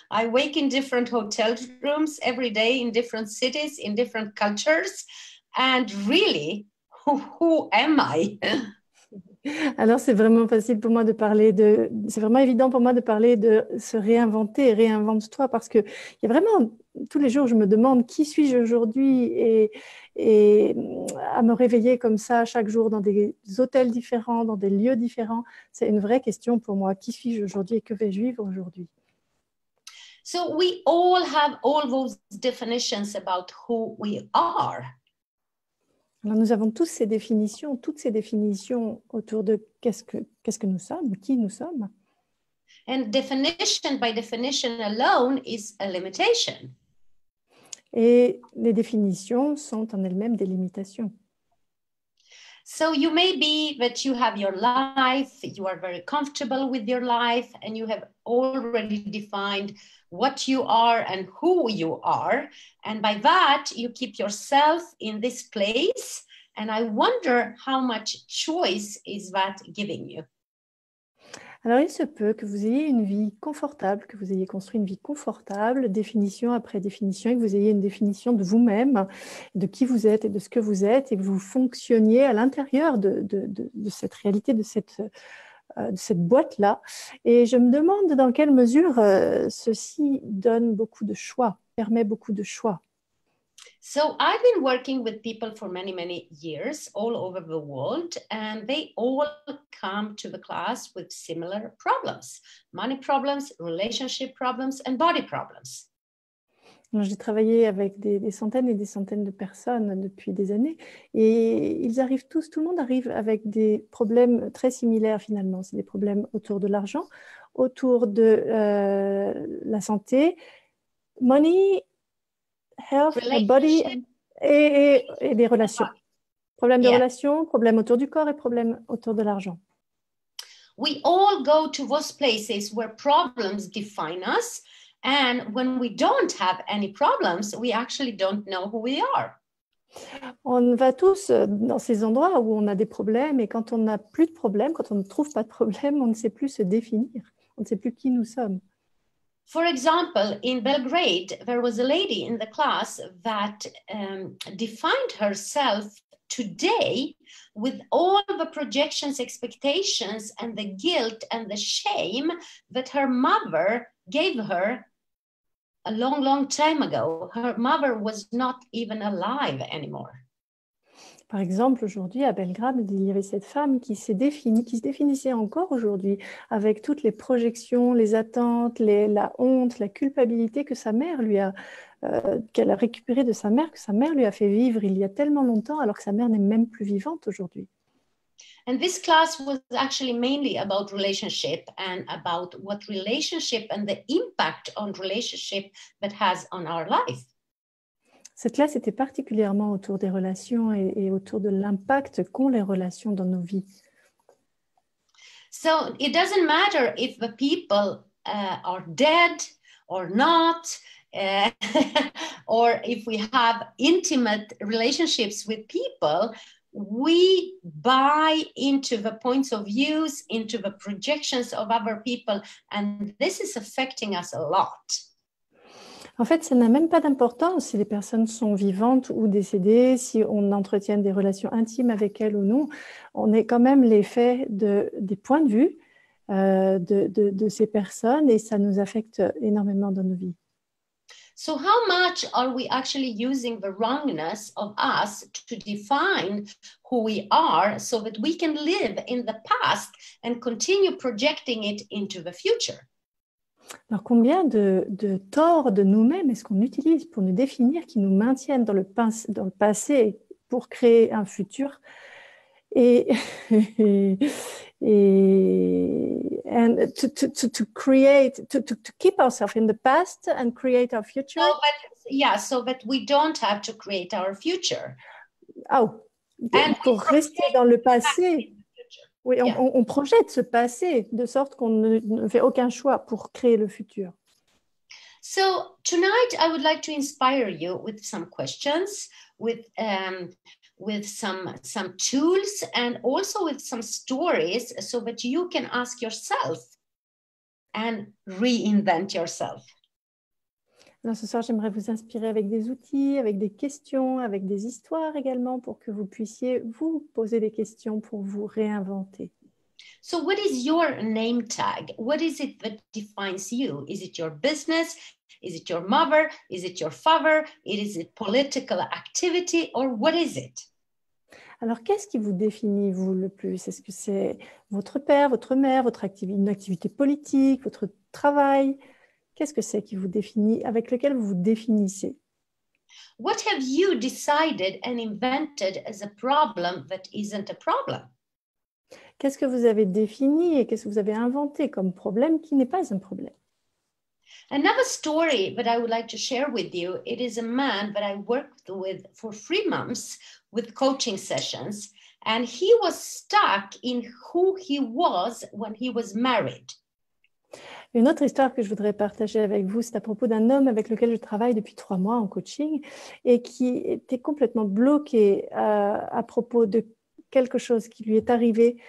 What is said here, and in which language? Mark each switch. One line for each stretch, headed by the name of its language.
English: I wake in different hotel rooms every day in different cities, in different cultures. And really, who am I?
French: Alors, c'est vraiment facile pour moi de parler de... C'est vraiment évident pour moi de parler de se réinventer, réinvente-toi, parce que il y a vraiment... Tous les jours, je me demande qui suis-je aujourd'hui et à me réveiller comme ça chaque jour dans des hôtels différents, dans des lieux différents. C'est une vraie question pour moi. Qui suis-je aujourd'hui et que vais-je vivre aujourd'hui?
English: So we all have all those definitions about who we are.
French: Alors, nous avons tous ces définitions, toutes ces définitions autour de qu'est-ce que nous sommes, qui nous sommes.
English: And definition by definition alone is a limitation.
French: Et les définitions sont en elles-mêmes des limitations.
English: So you may be that you have your life, you are very comfortable with your life, and you have already defined what you are and who you are. And by that, you keep yourself in this place. And I wonder how much choice is that giving you?
French: Alors, il se peut que vous ayez une vie confortable, que vous ayez construit une vie confortable, définition après définition, et que vous ayez une définition de vous-même, de qui vous êtes et de ce que vous êtes, et que vous fonctionniez à l'intérieur de cette réalité, de cette boîte-là. Et je me demande dans quelle mesure ceci donne beaucoup de choix, permet beaucoup de choix.
English: So I've been working with people for many, many years all over the world, and they all come to the class with similar problems: money problems, relationship problems, and body problems.
French: J'ai travaillé avec des centaines et des centaines de personnes depuis des années et ils arrivent tous, tout le monde arrive avec des problèmes très similaires finalement. C'est des problèmes autour de l'argent, autour de la santé,
English: money, health, body
French: et des relations. Problèmes de relations, problèmes autour du corps et problèmes autour de l'argent.
English: We all go to those places where problems define us. And when we don't have any problems, we actually don't know who we are.
French: On va tous dans ces endroits où on a des problèmes et quand on n'a plus de problèmes, quand on ne trouve pas de problème, on ne sait plus se définir. On ne sait plus qui nous sommes.
English: For example, in Belgrade, there was a lady in the class that defined herself today with all the projections, expectations, and the guilt and the shame that her mother gave her a long, long time ago. Her mother was not even alive anymore.
French: Par exemple, aujourd'hui, à Belgrade, il y avait cette femme qui se définissait encore aujourd'hui avec toutes les projections, les attentes, la honte, la culpabilité que sa mère qu'elle a récupérée de sa mère, que sa mère lui a fait vivre il y a tellement longtemps, alors que sa mère n'est même plus vivante aujourd'hui.
English: And this class was actually mainly about relationship and about what relationship and the impact on relationship that has on our life.
French: Cette classe était particulièrement autour des relations et autour de l'impact qu'ont les relations dans nos vies.
English: So it doesn't matter if the people are dead or not, or if we have intimate relationships with people, we buy into the points of views, into the projections of other people, and this is affecting us a lot.
French: En fait, ça n'a même pas d'importance si les personnes sont vivantes ou décédées, si on entretient des relations intimes avec elles ou non. On est quand même l'effet des points de vue de ces personnes et ça nous affecte énormément dans nos vies.
English: So how much are we actually using the wrongness of us to define who we are so that we can live in the past and continue projecting it into the future?
French: Alors, combien de torts de nous-mêmes est-ce qu'on utilise pour nous définir, qui nous maintiennent dans le passé pour créer un futur
English: and to create, to keep ourselves in the past and create our future? So that we don't have to create our future.
French: Oh, pour rester dans le passé. Oui, on projette ce passé de sorte qu'on ne fait aucun choix pour créer le futur.
English: So tonight I would like to inspire you with some questions, with some tools, and also with some stories so that you can ask yourself and reinvent yourself.
French: Alors, ce soir, j'aimerais vous inspirer avec des outils, avec des questions, avec des histoires également pour que vous puissiez vous poser des questions pour vous réinventer.
English: So what is your name tag? What is it that defines you? Is it your business? Is it your mother? Is it your father? Is it political activity? Or what is it?
French: Alors, qu'est-ce qui vous définit, vous, le plus? Est-ce que c'est votre père, votre mère, une activité politique, votre travail? Qu'est-ce que c'est qui vous définit, avec lequel vous vous définissez?
English: What have you decided and invented as a problem that isn't a problem?
French: Qu'est-ce que vous avez défini et qu'est-ce que vous avez inventé comme problème qui n'est pas un problème?
English: Another story that I would like to share with you, it is a man that I worked with for 3 months with coaching sessions, and he was stuck in who he was when he was married.
French: Une autre histoire que je voudrais partager avec vous, c'est à propos d'un homme avec lequel je travaille depuis 3 mois en coaching et qui était complètement bloqué à propos de quelque chose qui lui est arrivé.